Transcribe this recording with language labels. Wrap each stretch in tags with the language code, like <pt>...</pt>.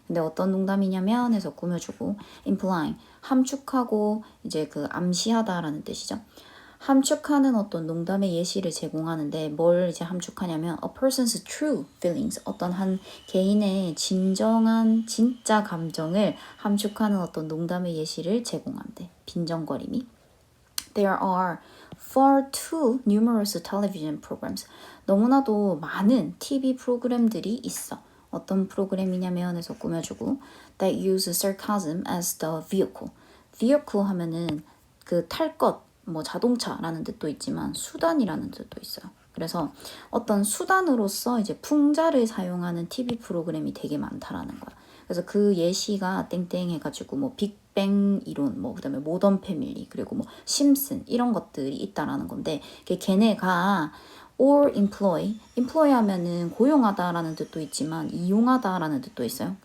<ko>근데 어떤 농담이냐면 해서 꾸며주고,</ko> <en>implying,</en> <ko>함축하고 이제 그 암시하다라는 뜻이죠. 함축하는 어떤 농담의 예시를 제공하는데 뭘 이제 함축하냐면</ko> <en>a person's true feelings,</en> <ko>어떤 한 개인의 진정한 진짜 감정을 함축하는 어떤 농담의 예시를 제공한대. 빈정거림이.</ko> <en>There are far too numerous television programs.</en> <ko>너무나도 많은 TV 프로그램들이 있어. 어떤 프로그램이냐면 해서 꾸며주고</ko> <en>that use sarcasm as the vehicle.</en> <ko>vehicle 하면은 그 탈 것, 뭐 자동차라는 뜻도 있지만 수단이라는 뜻도 있어요. 그래서 어떤 수단으로서 이제 풍자를 사용하는 TV 프로그램이 되게 많다라는 거야. 그래서 그 예시가 땡땡 해가지고 뭐 빅뱅 이론, 뭐 그다음에 모던 패밀리, 그리고 뭐 심슨 이런 것들이 있다라는 건데, 걔네가</ko> <en>or employ</en> <ko>하면은 고용하다라는 뜻도 있지만 이용하다라는 뜻도 있어요.</ko>